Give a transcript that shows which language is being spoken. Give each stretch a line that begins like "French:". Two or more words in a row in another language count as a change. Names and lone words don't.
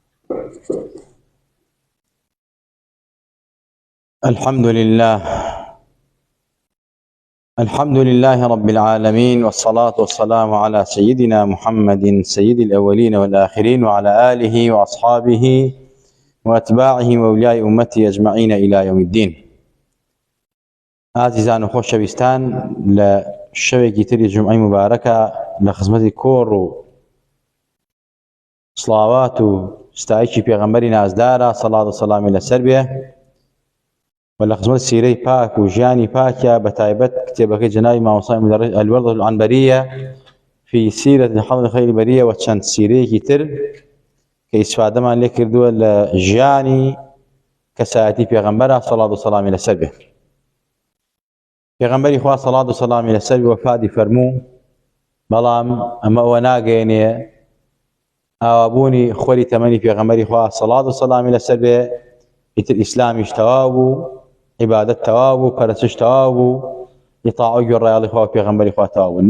Arabic: الحمد لله رب العالمين، والصلاة والسلام على سيدنا محمد سيد الأولين والآخرين، وعلى آله وأصحابه وأتباعه وأولياء أمته أجمعين إلى يوم الدين.
Central Kurdish: عزيزان وخوشەویستان، لە شەوێکی تری جمعەی مبارەکە لە خزمەتی کۆڕ و سڵاوات و ستایشی پێغەمبەری نازدارە سەڵات و سەلامی لەسەر بێ، و لە خزمەت سیرەی پاک و ژیانی پاکە بە تایبەت کتێبەکەی جەنابی مامۆستا الوردة العنبرية في سيرة حوض خير البرية و چەند سیرەیەکی تر کە ئیسفادەمان لێ کردووە لە ژیانی کەسایەتی پێغەمبەرە سەڵات و سەلامی لەسەر بێ. پێغەمبەری خوا سەڵات و سەلامی لەسەر بێ وەفاتی فەرموو، بەڵام ئەمە ئەوە ناگەیەنێ ئاوابوونی خۆری تەمەنی پێغەمبەری خوا سەڵات و سەلامی لەسەر بێ ئیتر ئیسلامیش تەواو بوو، عیبادەت تەواو بوو، پەرستش تەواو بوو، ئیطاع و گوێڕایەڵی خوا و پێغەمبەری خوا تەواو بوو.